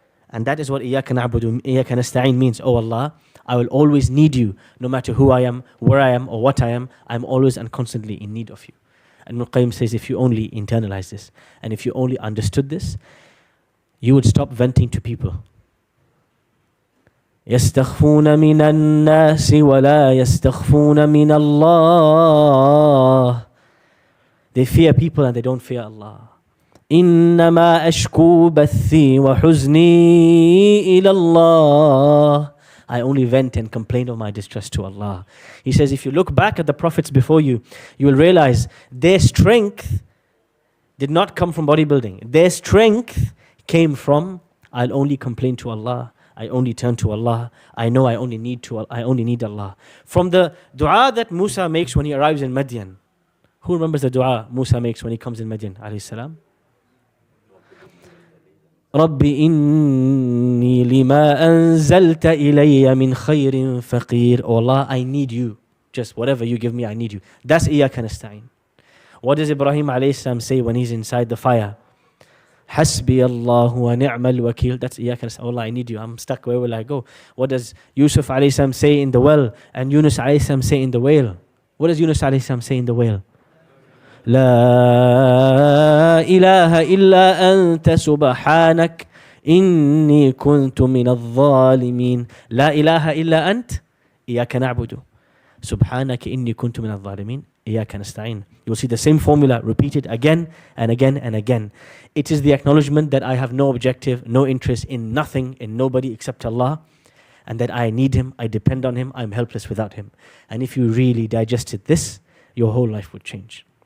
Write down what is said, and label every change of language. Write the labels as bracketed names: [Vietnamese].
[English] And that is what [Arabic] Iyyaka Na'budu, Iyyaka Nasta'een [English] means. Oh Allah, I will always need you, no matter who I am, where I am, or what I am. I'm always and constantly in need of you. And Ibn Al-Qayyim says, if you only internalize this, and if you only understood this, you would stop venting to people. [Arabic] يستخفون من الناس ولا يستخفون من الله. [English] They fear people and they don't fear Allah. [Arabic] إنما أشكو بثي وحزني إلى الله. [English] I only vent and complain of my distress to Allah. He says, if you look back at the prophets before you, you will realize their strength did not come from bodybuilding. Their strength came from, I'll only complain to Allah. I only turn to Allah. I know I only need Allah. From the dua that Musa makes when he arrives in Madian. Who remembers the dua Musa makes when he comes in Madian, alayhi salam? [Arabic] رَبِّ إِنِّي لِمَا أَنزَلْتَ إِلَيَّ مِنْ خَيْرٍ فَقِيرٍ. [English] Oh Allah, I need you. Just whatever you give me, I need you. That's Iyyaka Nasta'een. What does Ibrahim alayhi salam say when he's inside the fire? [Arabic] Hasbi Allahu wa ni'mal wakil. [English] That's Iyyaka Nasta'een. Allah, I need you. I'm stuck. Where will I go? What does Yusuf alayhi salam say in the well? And Yunus alayhi salam say in the whale? What does Yunus alayhi salam say in the whale? [Arabic] لا إله إلا أنت سبحانك إني كنت من الظالمين. لا إله إلا أنت إياك نعبد سبحانك إني كنت من الظالمين إياك نستعين. [English] You will see the same formula repeated again and again and again. It is the acknowledgement that I have no objective, no interest in nothing, in nobody except Allah, and that I need Him, I depend on Him, I'm helpless without Him. And if you really digested this, your whole life would change.